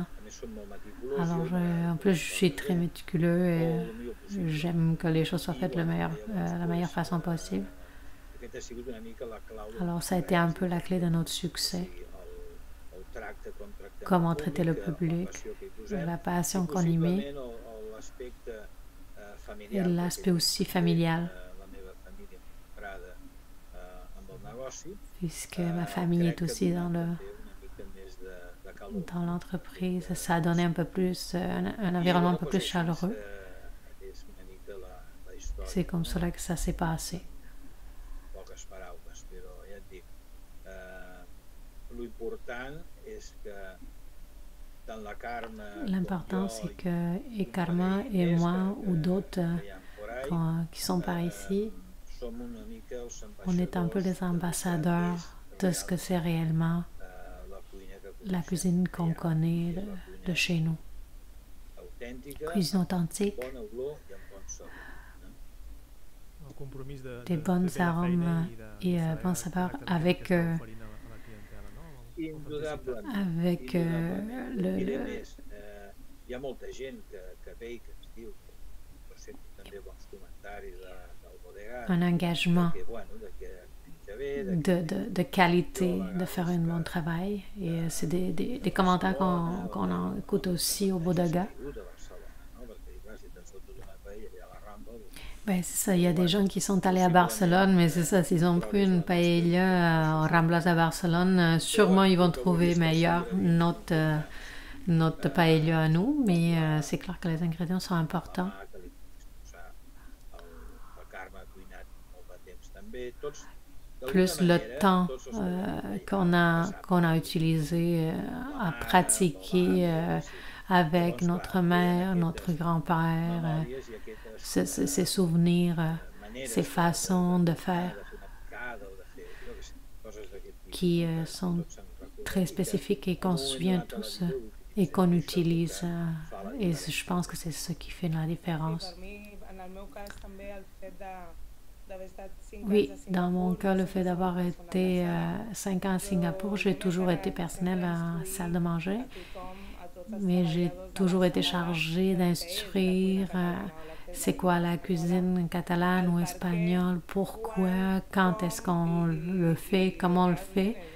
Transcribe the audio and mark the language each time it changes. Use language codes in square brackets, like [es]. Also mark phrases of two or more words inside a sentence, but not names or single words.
[fr] Alors, en plus, je suis très méticuleux et j'aime que les choses soient faites de la meilleure façon possible. Alors, ça a été un peu la clé de notre succès. Comment traiter le public, la passion qu'on y met. et l'aspect aussi familial, [ca] la meva família centrada amb el negoci, [fr] puisque ma famille est [ca] crec que ha [fr] aussi [ca] donat també una mica més de calor. [fr] dans l'entreprise. Ça a donné un peu plus, un [ca] I [fr] environnement un [ca] bueno, [fr] peu [ca] doncs [fr] plus [ca] així [fr] chaleureux. [ca] és una mica la [fr] C'est [ca] història, [fr] comme [ca] no? [fr] cela que ça s'est passé. [ca] Poques paraules, però ja et dic, l'important és que tant la Carme [fr] L'important, [ca] com [fr] c'est [ca] jo [fr] que et [ca] i [fr] Karma et [ca] més [fr] moi ou d'autres [ca] que hi ha [es] por ahí, [fr] qui sont par ici, [ca] som una mica els [fr] on est un peu les ambassadeurs de ce que c'est réellement [ca] la cuina que [fr] la [ca] coneixem [fr] cuisine qu'on [ca] allà, [fr] connaît [ca] que és la [fr] de [ca] cuina [fr] chez nous. [ca] autèntica, [fr] Cuisine authentique, [ca] bona olor i amb bon sabor. El compromís [fr] des bons [ca] fer bé la [fr] arômes [ca] feina [fr] et [ca] saber [fr] bons saveurs [ca] exactament [fr] avec, [ca] què esteu oferint a la clientela, no? Indudablement. [fr] avec [ca] Indudablement. Et diré [fr] le, [ca] més, hi ha molta gent que ve i que ens diu, jo sento també bons comentaris del bodegar, [fr] un engagement [ca] que, bueno, que menja bé, [fr] de qualité, de faire un bon travail. Et c'est des commentaires qu'on écoute aussi au Bodega. [ca] de Barcelona, no? Perquè, clar, si te'n fotos una paella allà a la Rambla, [fr] Ben, c'est ça, il y a des gens qui sont allés à Barcelone, mais c'est ça, s'ils ont pris une paella au Ramblas à Barcelone, sûrement ils vont trouver meilleur notre paella à nous, mais c'est clair que les ingrédients sont importants. [ca] que li puguis posar el Carme ha cuinat molt de temps també, tots d'alguna [fr] Plus le [ca] manera, [fr] temps [ca] tots els que [fr] qu'on a utilisé à pratiquer avec notre mère, notre grand-père, [ca] memòries i aquestes [fr] ces souvenirs, [ca] maneres [fr] ces façons de faire [ca] de fer una picada o de fer, jo què sé, coses d'aquest tipus. [fr] qui sont très spécifiques et qu'on se souvient tous et qu'on utilise. Et je pense que c'est ce qui fait la différence. Oui, dans mon cas, le fait d'avoir été 5 ans à Singapour, j'ai toujours été personnel à la salle de manger, mais j'ai toujours été chargée d'instruire c'est quoi la cuisine catalane ou espagnole, pourquoi, quand est-ce qu'on le fait, comment on le fait.